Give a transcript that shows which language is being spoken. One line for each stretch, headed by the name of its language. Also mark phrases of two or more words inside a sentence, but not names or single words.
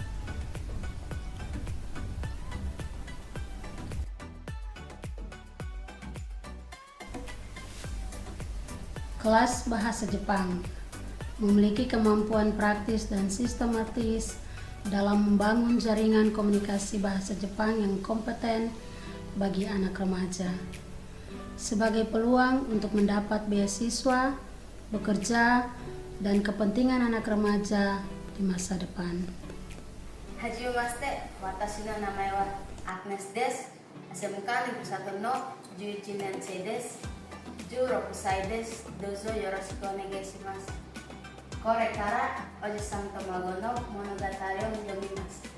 Indonesian: Kelas Bahasa Jepang memiliki kemampuan praktis dan sistematis dalam membangun jaringan komunikasi bahasa Jepang yang kompeten bagi anak remaja, sebagai peluang untuk mendapat beasiswa, bekerja, dan kepentingan anak remaja di masa depan.
Japanese: はじめまして、私の名前はAgnesです. SMK Negeri 1 の11年生です. 16歳です。どうぞよろしくお願いします。これからおじさんと孫の物語を読みます。